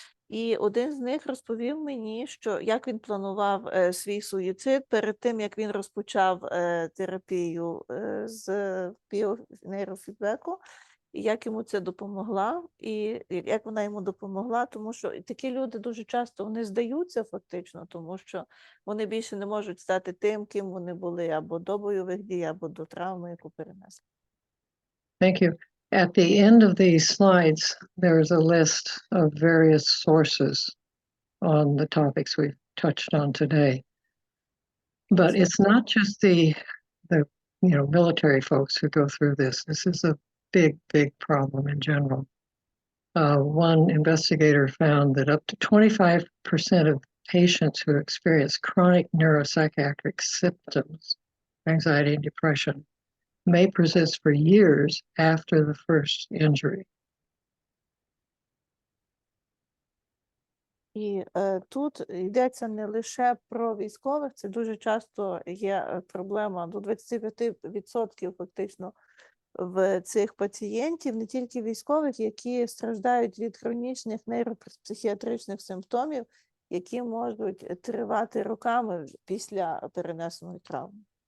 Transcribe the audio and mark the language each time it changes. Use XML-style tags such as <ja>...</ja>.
<uk>І один з них розповів мені, що як він планував свій суїцид перед тим, як він розпочав терапію з біонейрофідбеку, і як йому це допомогла, і як вона йому допомогла, тому що такі люди дуже часто вони здаються фактично, тому що вони більше не можуть стати тим, ким вони були або до бойових дій, або до травми, яку перенесли.</uk> <en>Thank you. At the end of these slides, there's a list of various sources on the topics we've touched on today. But it's not just the military folks who go through this. This is a big, big problem in general. One investigator found that up to 25% of patients who experience chronic neuropsychiatric symptoms, anxiety and depression, may persist for years after the first injury.</en> <uk>І тут йдеться не лише про військових, це дуже часто є проблема до 25% фактично в цих пацієнтів, не тільки військових, які страждають від хронічних нейропсихіатричних симптомів, які можуть тривати роками після перенесеної травми.</uk>